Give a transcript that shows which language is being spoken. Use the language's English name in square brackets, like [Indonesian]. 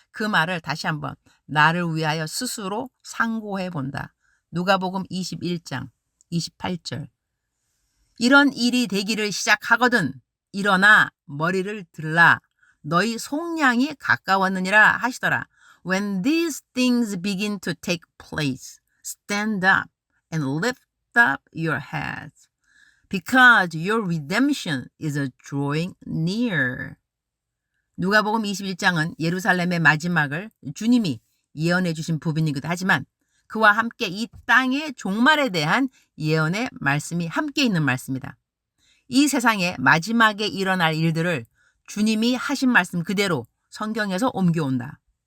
[Korean] 그 말을 다시 한번 나를 위하여 스스로 상고해 본다. 누가복음 21장 28절. 이런 일이 되기를 시작하거든 일어나 머리를 들라 너희 속량이 가까웠느니라 하시더라. [English] When these things begin to take place, stand up and lift up your heads. Because your redemption is drawing near. [Korean] 누가복음 21장은 예루살렘의 마지막을 주님이 예언해 주신 부분이기도 하지만 그와 함께 이 땅의 종말에 대한 예언의 말씀이 함께 있는 말씀이다. 이 세상의 마지막에 일어날 일들을 주님이 하신 말씀 그대로 성경에서 옮겨온다.